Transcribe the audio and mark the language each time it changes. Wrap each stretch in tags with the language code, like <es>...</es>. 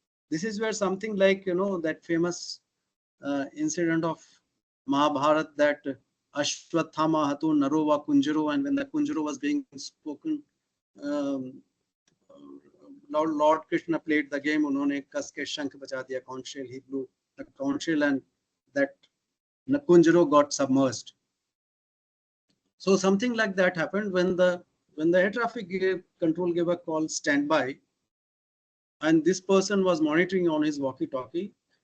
<en>This is where something like, that famous incident of Mahabharat, that</en> <sa>Ashwathama Hatu Narova Kunjaro,</sa> <en>and when the Kunjaro was being spoken, um, Lord Krishna played the game.</en> <hi>उन्होंने कस के शंख बजा दिया, conch shell.</hi> <en>He blew the conch shell, and that Kunjaro got submerged. So something like that happened when the air traffic control gave a call standby, and this person was monitoring on his walkie-talkie.</en>